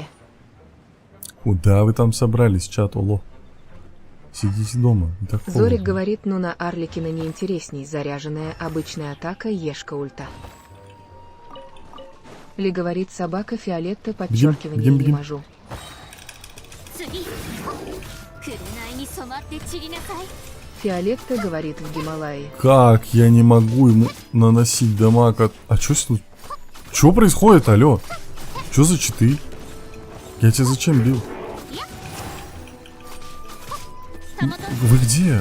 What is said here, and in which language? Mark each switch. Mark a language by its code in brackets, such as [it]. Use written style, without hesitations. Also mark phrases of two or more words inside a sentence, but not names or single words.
[ru] Куда вы там собрались, чат, оло? Сидите дома. и так Зорик холодно. говорит, ну на Арликина неинтересней, заряженная обычная атака, ешка ульта. Ли говорит, собака, Фиолетта, подчеркивание, бегим, не бегим. можу. [ja] 次紅に染まって散りなさい。 [ru] Фиолетта говорит в Гималае. Как я не могу ему наносить дамаг от... А чё тут? Чё происходит, алё? Чё за читы? Я тебя зачем бил? Вы где?